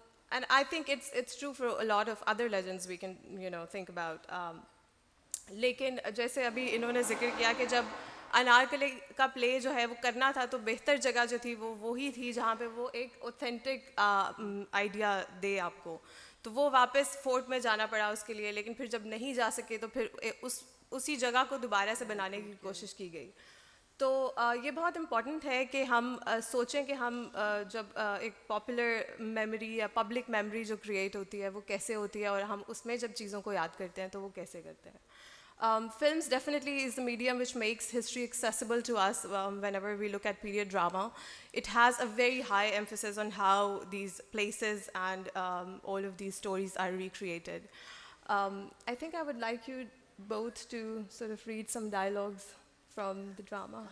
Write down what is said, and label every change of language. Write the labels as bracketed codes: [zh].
[en] And I think it's true for a lot of other legends we can, think about. [ur] لیکن جیسے ابھی انہوں نے ذکر کیا کہ جب انارکلی کا پلے جو ہے وہ کرنا تھا تو بہتر جگہ جو تھی وہ وہی تھی جہاں پہ وہ ایک اوتھینٹک آئیڈیا دے آپ کو. تو وہ واپس فورٹ میں جانا پڑا اس کے لیے, لیکن پھر جب نہیں جا سکے تو پھر اسی جگہ کو دوبارہ سے بنانے کی کوشش کی گئی. تو یہ بہت امپورٹنٹ ہے کہ ہم سوچیں کہ ہم جب ایک پاپولر میموری یا پبلک میموری جو کریٹ ہوتی ہے وہ کیسے ہوتی ہے, اور ہم اس میں جب چیزوں کو یاد کرتے ہیں تو وہ کیسے کرتے ہیں. [en] Films definitely is the medium which makes history accessible to us whenever we look at period drama. It has a very high emphasis on how these places and all of these stories are recreated. I think I would like you both to sort of read some dialogues from the drama.